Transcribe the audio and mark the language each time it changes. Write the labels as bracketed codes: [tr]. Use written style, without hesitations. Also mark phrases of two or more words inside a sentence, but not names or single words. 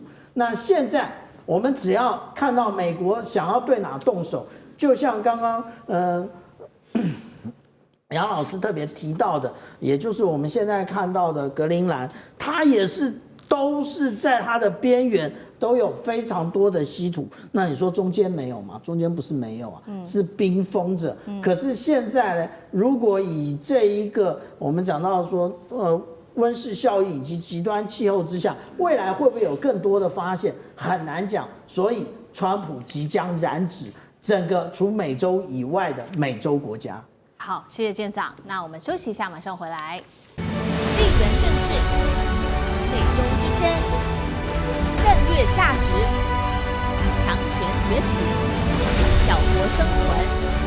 [zh] 那現在我們只要看到美國想要對哪動手，就像剛剛楊老師特別提到的，也就是我們現在看到的格陵蘭，它也是都是在它的邊緣都有非常多的稀土。那你說中間沒有嗎？中間不是沒有啊，是冰封着。可是現在呢，如果以這一個我們講到說溫室效應以及極端氣候之下，未來會不會有更多的發現，很難講。所以川普即將染指整個除美洲以外的美洲國家。好，謝謝艦長。那我們休息一下，馬上回來。地緣政治、美洲之爭、戰略價值、強權崛起、小國生存。